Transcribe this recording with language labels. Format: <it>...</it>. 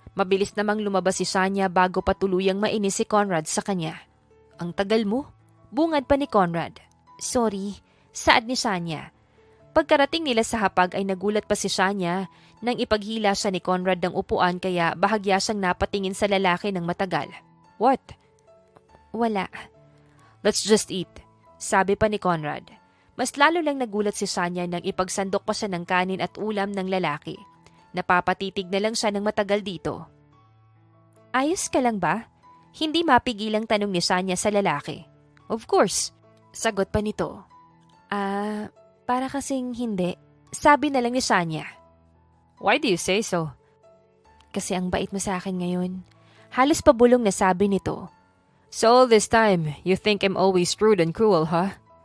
<tl>Mabilis namang lumabas si Sanya bago pa tuluyang mainis si Conrad sa kanya. Ang tagal mo? Bungad pa ni Conrad. Sorry, saad ni Sanya. Pagkarating nila sa hapag ay nagulat pa si Shania nang ipaghila siya ni Conrad ng upuan kaya bahagya siyang napatingin sa lalaki ng matagal.</tl> <en>What?</en> <tl>Wala.</tl> <en>Let's just eat,</en> <tl>sabi pa ni Conrad. Mas lalo lang nagulat si Shania nang ipagsandok pa siya ng kanin at ulam ng lalaki. Napapatitig na lang siya ng matagal dito. Ayos ka lang ba? Hindi mapigilang tanong ni Shania sa lalaki.</tl> <en>Of course,</en> <tl>sagot pa nito. Para kasing hindi. Sabi na lang ni Shania.</tl> <en>Why do you say so?</en> <tl>Kasi ang bait mo sa akin ngayon. Halos pabulong na sabi nito.</tl> <en>So all this time, you think I'm always rude and cruel, huh?</en>